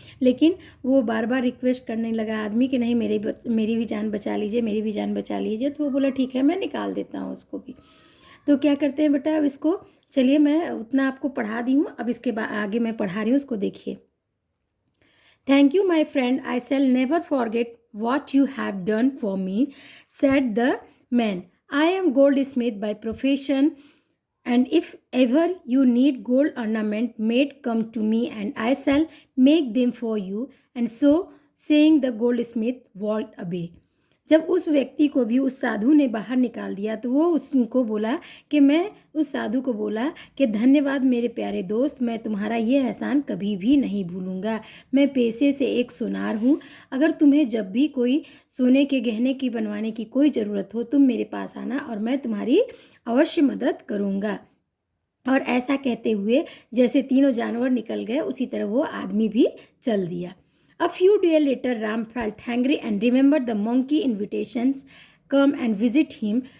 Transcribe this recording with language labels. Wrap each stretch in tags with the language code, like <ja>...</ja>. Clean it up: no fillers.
<hi>लेकिन वो बार बार रिक्वेस्ट करने लगा आदमी कि नहीं मेरी भी जान बचा लीजिए, मेरी भी जान बचा लीजिए. तो वो बोला ठीक है मैं निकाल देता हूँ उसको भी. तो क्या करते हैं बेटा, अब इसको चलिए मैं उतना आपको पढ़ा दी हूँ, अब इसके बाद आगे मैं पढ़ा रही हूँ, उसको देखिए.</hi> <en>Thank you, my friend. I shall never forget what you have done for me, said the man. I am goldsmith by profession, and if ever you need gold ornament made, come to me, and I shall make them for you. And so saying, the goldsmith walked away.</en> <hi>जब उस व्यक्ति को भी उस साधु ने बाहर निकाल दिया तो वो उसको बोला कि मैं उस साधु को बोला कि धन्यवाद मेरे प्यारे दोस्त, मैं तुम्हारा ये एहसान कभी भी नहीं भूलूंगा. मैं पेशे से एक सुनार हूँ. अगर तुम्हें जब भी कोई सोने के गहने की बनवाने की कोई ज़रूरत हो तुम मेरे पास आना और मैं तुम्हारी अवश्य मदद करूँगा. और ऐसा कहते हुए जैसे तीनों जानवर निकल गए उसी तरह वो आदमी भी चल दिया.</hi> <en>A few days later, Ram felt hungry and remembered the monkey invitations come and visit him.</en>